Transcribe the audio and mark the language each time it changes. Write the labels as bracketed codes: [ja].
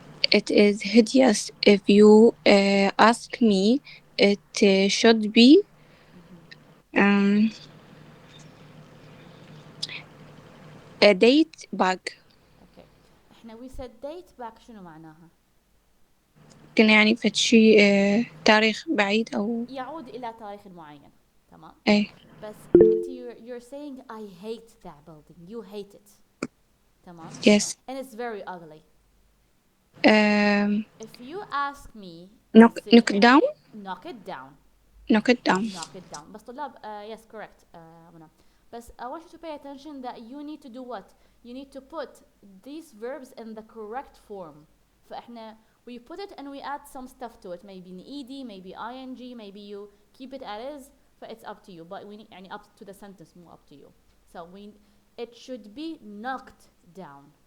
[en] It is hideous if you ask me. It should be um, a date bag. Okay. [ar] احنا [en] we said date back [ar] شنو معناها؟ كنا يعني فد شي تاريخ بعيد أو يعود إلى تاريخ معين. تمام. أي. بس انت [en] you're saying I hate that building. You hate it. [ar] تمام. [en] Yes. And it's very ugly. If you ask me knock sit it down. knock it down. Knock it down. Knock it down. [ar] بس طلاب [en] yes correct منى. [ar] بس [en] I want you to pay attention that you need to do what? You need to put these verbs in the correct form. [ar] فإحنا [en] we put it and we add some stuff to it. Maybe an ed, maybe ing, maybe you keep it as is. It's up to you. But we need [ar] يعني [en] up to the sentence more up to you. So it should be knocked down.